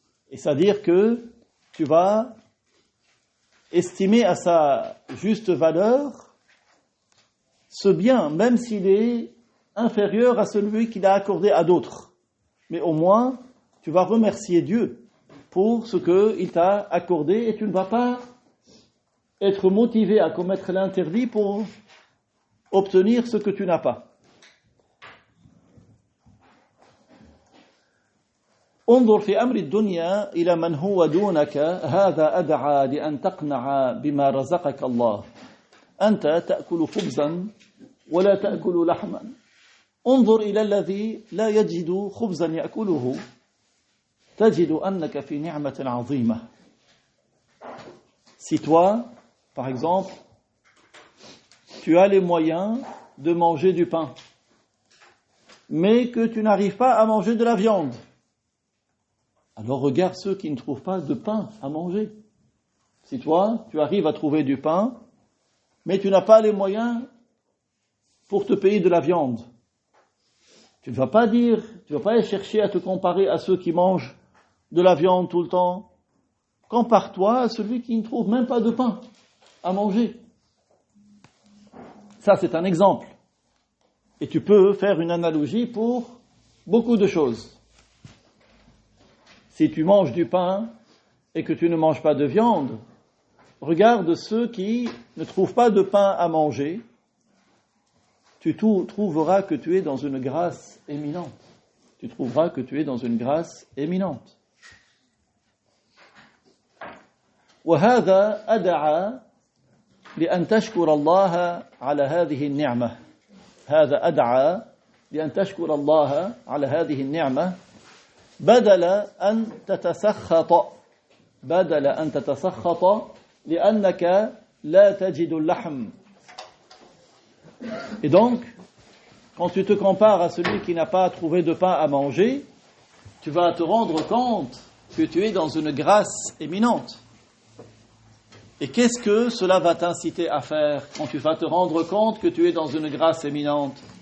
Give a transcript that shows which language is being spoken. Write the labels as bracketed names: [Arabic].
[French] Et c'est-à-dire que tu vas estimer à sa juste valeur ce bien, même s'il est inférieur à celui qu'il a accordé à d'autres. Mais au moins, tu vas remercier Dieu pour ce qu'il t'a accordé et tu ne vas pas être motivé à commettre l'interdit pour obtenir ce que tu n'as pas. [Arabic] انظر في أمر الدنيا إلى من هو دونك هذا أدعى لأن تقنع بما رزقك الله أنت تأكل خبزا ولا تأكل لحما انظر إلى الذي لا يجد خبزا يأكله تجد أنك في نعمة عظيمة. [French] Si toi, par exemple, tu as les moyens de manger du pain, mais que tu n'arrives pas à manger de la viande, alors regarde ceux qui ne trouvent pas de pain à manger. Si toi, tu arrives à trouver du pain, mais tu n'as pas les moyens pour te payer de la viande, tu ne vas pas chercher à te comparer à ceux qui mangent de la viande tout le temps. Compare-toi à celui qui ne trouve même pas de pain à manger. Ça, c'est un exemple. Et tu peux faire une analogie pour beaucoup de choses. Si tu manges du pain et que tu ne manges pas de viande, regarde ceux qui ne trouvent pas de pain à manger, tu trouveras que tu es dans une grâce éminente. Tu trouveras que tu es dans une grâce éminente. [Arabic] وهذا أدعى لأن تشكر الله على هذه النعمة. هذا أدعى لأن تشكر الله على هذه النعمة بدل أن تتسخط لأنك لا تجد اللحم. [French] Et donc, quand tu te compares à celui qui n'a pas trouvé de pain à manger, tu vas te rendre compte que tu es dans une grâce éminente. Et qu'est-ce que cela va t'inciter à faire quand tu vas te rendre compte que tu es dans une grâce éminente?